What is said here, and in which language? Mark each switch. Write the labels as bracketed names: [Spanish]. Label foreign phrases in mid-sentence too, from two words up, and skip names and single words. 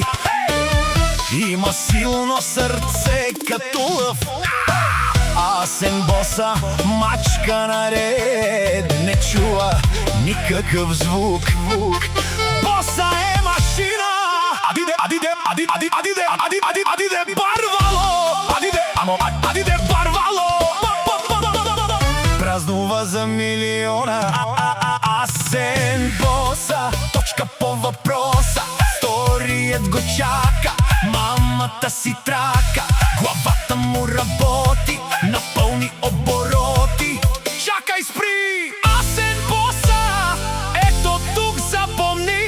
[Bulgarian] Има силно сърце като лъв. Асен Боса мачка наред, не чува никакъв звук. Боса е машина. [Romany] Адиде, адиде, адиде, адиде, адиде, адиде, адиде, барвало. Адиде, амо, адиде, барвало. [Bulgarian] Празнува за милиона. Асен Боса, точка по въпроса. Вторият го чака, мамата си трака. Главата му работи на пълни обороти. Чакай, спри! Асен Боса, ето тук запомни.